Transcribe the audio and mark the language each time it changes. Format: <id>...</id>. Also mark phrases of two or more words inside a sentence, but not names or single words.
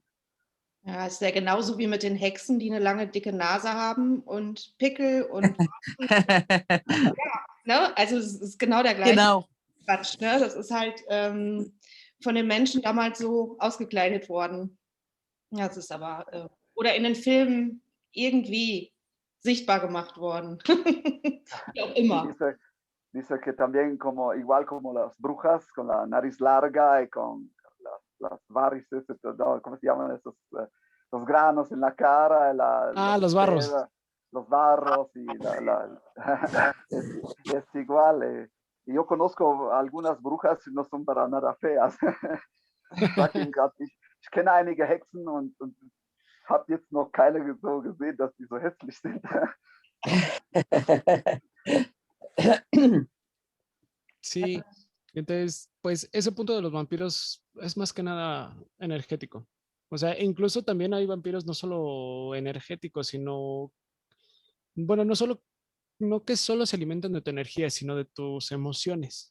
<de>Ja, ist ja genauso wie mit den Hexen, die eine lange, dicke Nase haben und Pickel und ja, ne? Also es ist genau der gleiche Quatsch. Ne? Das ist halt von den Menschen damals so ausgekleidet worden. Ja, das ist aber, oder in den Filmen irgendwie sichtbar gemacht worden. Wie auch immer.</de> <es>Dice que también igual como las brujas con la nariz larga y con las varices, no, ¿cómo se llaman esos? Los granos en la cara, los barros. Los barros y es igual. Y yo conozco algunas brujas y no son para nada feas.</es> <de>Ich kenne einige Hexen und habe jetzt noch keine so gesehen, dass die so hässlich sind.</de> <es>Sí, entonces, pues ese punto de los vampiros es más que nada energético. O sea, incluso también hay vampiros no solo energéticos, sino, bueno, no que solo se alimentan de tu energía, sino de tus emociones.</es>